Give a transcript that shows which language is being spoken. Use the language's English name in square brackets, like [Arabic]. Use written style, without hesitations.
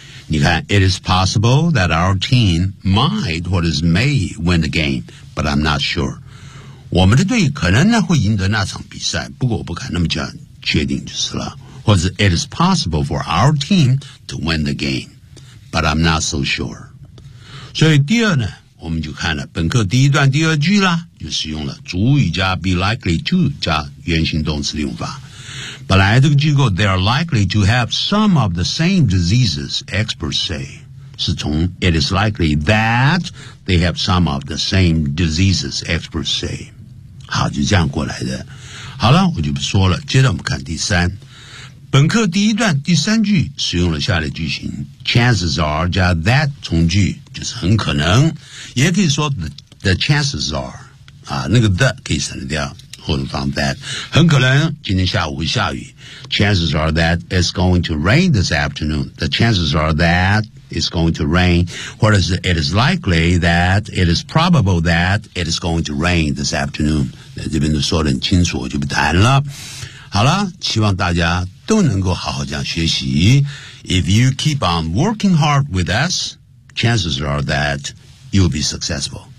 [English] 你看 It is possible that our team might or is may win the game, but I'm not sure. [Chinese] 我们的队可能呢会赢得那场比赛，不过我不敢那么讲确定就是了。 [English] 或者 It is possible for our team to win the game, but I'm not so sure. [Chinese] 所以第二呢，我们就看了本课第一段第二句啦，就是用了主语加 be likely to 加原形动词的用法。本来这个机构 [English] they are likely to have some of the same diseases, experts say. 是从 it is likely that they have some of the same diseases, experts say. [Chinese] 好，就这样过来的。好了，我就不说了。接着我们看第三。本课第一段第三句使用了下列句型 [English] chances are [Chinese] 加 that 从句就是很可能，也可以说 [English] the chances are [Chinese] 啊，那个 the 可以省掉，或者放 that。很可能今天下午会下雨 [English] chances are that it's going to rain this afternoon, the chances are that it's going to rain, 或者是 it is likely that it is probable that it is going to rain this afternoon。 [Chinese] 那这边都说得很清楚，我就不谈了。好了，希望大家都能够好好这样学习。 [English] If you keep on working hard with us, chances are that you'll be successful.